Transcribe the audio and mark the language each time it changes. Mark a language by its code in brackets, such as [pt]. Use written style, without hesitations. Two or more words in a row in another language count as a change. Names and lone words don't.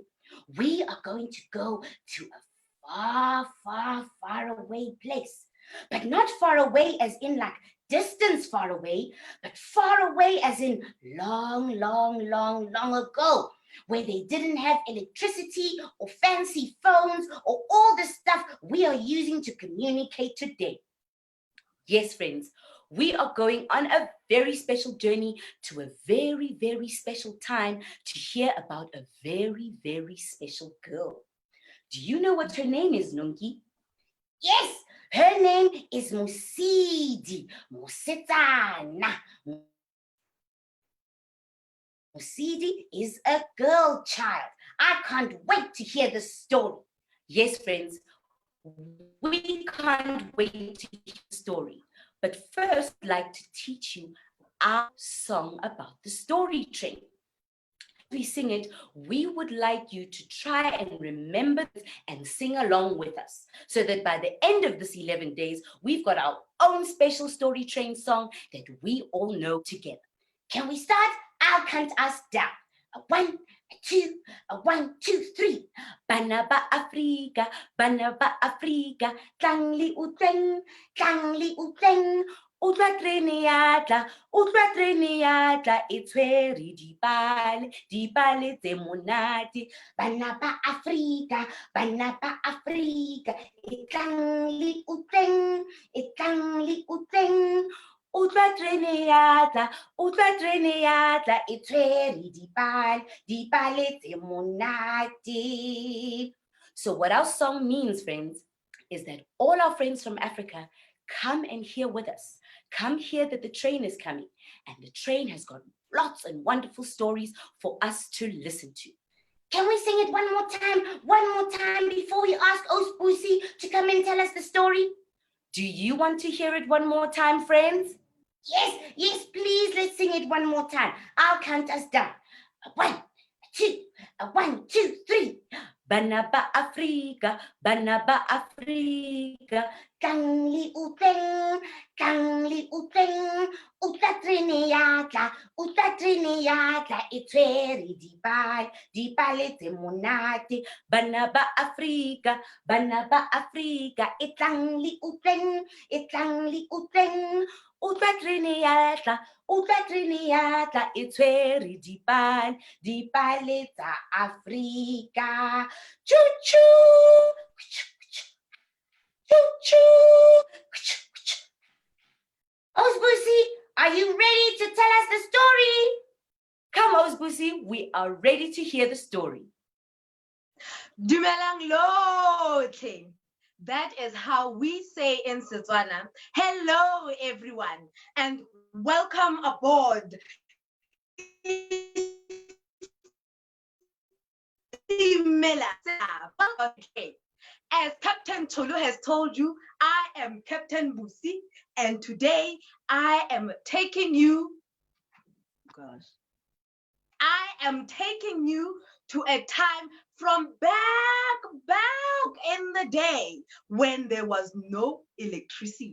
[en] We are going to go to a far, far, far away place, but not far away as in like distance far away, but far away as in long, long, long, long ago, where they didn't have electricity or fancy phones or all the stuff we are using to communicate today. Yes, friends, we are going on a very special journey to a very, very special time to hear about a very, very special girl. Do you know what her name is, Nongi? Yes, her name is Mosidi. Mosetsana. Mosidi is a girl child. I can't wait to hear the story. Yes, friends, we can't wait to hear the story. But first, I'd like to teach you our song about the story train. We sing it, we would like you to try and remember this and sing along with us so that by the end of this 11 days, we've got our own special story train song that we all know together. Can we start? I'll count us down. 1, 2, 1, 2, 3. [tn] Bana ba Afrika, tangli uteng, Utlwa trene ya tla, e tshwere dipale tse monate. Bana ba Afrika, e tlang le utlweng, Utlwa trene ya tla, e tshwere dipale tse monate. [en] So what our song means, friends, is that all our friends from Africa come and hear with us. Come hear that the train is coming, and the train has got lots and wonderful stories for us to listen to. Can we sing it one more time before we ask Busi to come and tell us the story? Do you want to hear it one more time, friends? Yes, please, let's sing it one more time. I'll count us down. 1, 2, 1, 2, 3. Bana ba Afrika, tangli uteng, utla trene ya tla, e tshwere dipale tse monate. Bana ba Afrika, e tlang le uteng, Utlwa trene ya tla, e tshwere dipale tsa Afrika. Choo-choo! Choo-choo! Osbusi, are you ready to tell us the story? Come, Osbusi, we are ready to hear the story. [tn] Dumelang lotlhe. [en] That is how we say in Setswana. Hello, everyone, and welcome aboard. As Captain Tolu has told you, I am Captain Busi, and today I am taking you to a time from back in the day when there was no electricity.